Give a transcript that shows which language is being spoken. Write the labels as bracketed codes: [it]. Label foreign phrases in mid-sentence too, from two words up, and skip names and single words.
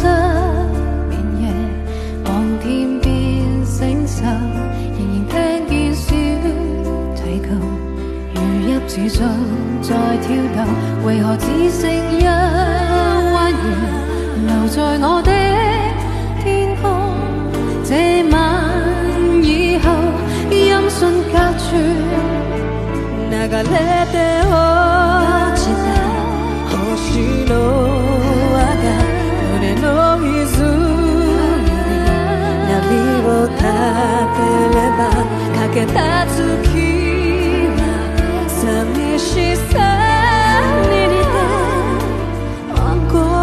[yue] 眠夜望天邊星宿仍然聽見小提琴如泣似訴在跳動為何只剩一彎月留在我的天空這晚以後音訊隔絕 [ja] 流れて落ちた星の胸の泉に波を立てればかけた月は寂しさに似て心